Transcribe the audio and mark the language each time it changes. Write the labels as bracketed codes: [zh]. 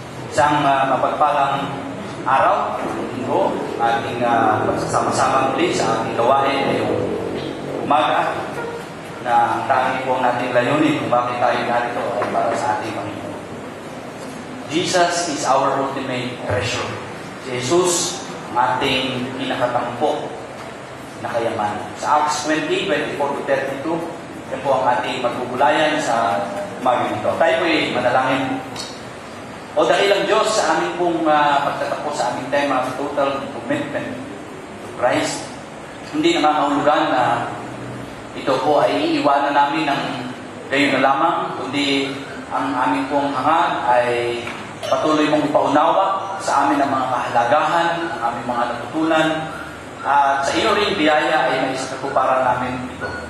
[tl] Isang mapagpalang araw, linggo, ating pagsasama-sama muli sa ating gawain ngayong umaga na ang tanging po nating layunin kung bakit tayo narito ay para sa ating Panginoon. [en] Jesus is our ultimate treasure. [tl] Si Jesus ang ating pinakatampo na kayamanan. Sa Acts 20, 24 to 32, yan po ang ating magbubulayan sa umaga nito. Tayo po ay manalangin. O dakilang Diyos, sa aming pong pagtatapos sa aming tema, [en] total commitment to Christ, [tl] hindi nangangahulugan na ito po ay iiwanan namin ng gayon na lamang, kundi ang aming pong hangad ay patuloy mong ipaunawa sa amin ang mga kahalagahan, ang aming mga natutunan, at sa iyo rin biyaya ay naisatuparan namin ito.